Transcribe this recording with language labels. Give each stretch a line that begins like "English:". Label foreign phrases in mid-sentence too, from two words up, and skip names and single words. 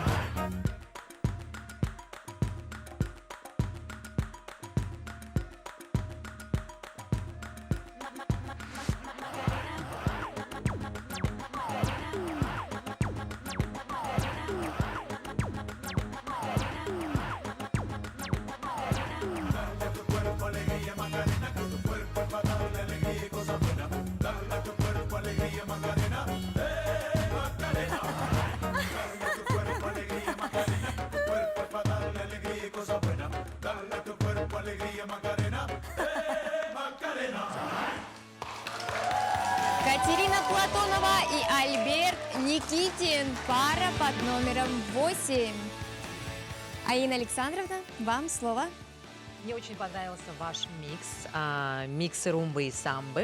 Spanish: Dale a tu cuerpo alegría Macarena, que tu cuerpo es para darle alegría y cosas buenas. Dale a tu cuerpo alegría Macarena, Macarena. Dale a tu cuerpo alegría Macarena, que tu cuerpo es para darle alegría y cosas buenas. Dale a tu cuerpo alegría Macarena, Macarena.
Russian: Катерина Платонова и Альберт Никитин. Пара под номером 8. Аина Александровна, вам слово. Мне очень понравился ваш микс, микс румбы и самбы.